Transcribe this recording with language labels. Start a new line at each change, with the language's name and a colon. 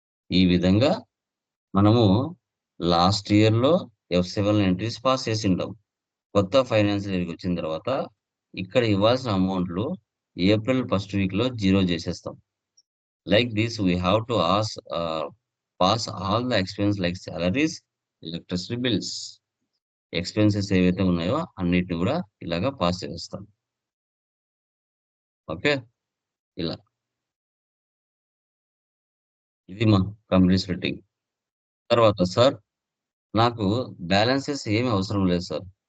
Telugu: ఈ విధంగా మనము లాస్ట్ ఇయర్‌లో F7 ఎంట్రీస్ పాస్ చేసింటాం. కొత్త ఫైనాన్షియల్ ఇయర్‌కి వచ్చిన తర్వాత ఇక్కడ ఇవ్వాల్సిన అమౌంట్‌లు ఏప్రిల్ ఫస్ట్ వీక్‌లో జీరో చేసేస్తాం.
English: Like this, we have to pass all the expense like salaries, electricity bills.
Telugu: Expenses ఏవైతే ఉన్నాయో అన్నిటిని కూడా ఇలాగా పాస్ చేసేస్తాం. ఓకే. ఇలా. ఇది మా కంపెనీ స్ప్లిట్టింగ్. తర్వాత సార్ నాకు బ్యాలెన్సెస్ ఏమి అవసరం లేదు సార్.